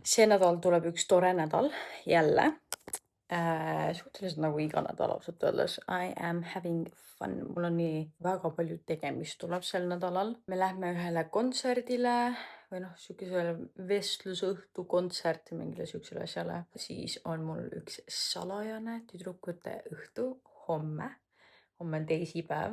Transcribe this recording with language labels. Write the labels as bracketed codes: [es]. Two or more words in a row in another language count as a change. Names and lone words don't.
[et] See nädal tuleb üks tore nädal jälle. Suhteliselt nagu iga nädal ausalt öeldes. [en] I am having fun. [et] Mul on nii väga palju tegemist tuleb sel nädalal. Me lähme ühele kontserdile või noh, sihukesele vestlusõhtu kontserti mingile sihukesele asjale. Siis on mul üks salajane tüdrukute õhtu homme. Homme on teisipäev.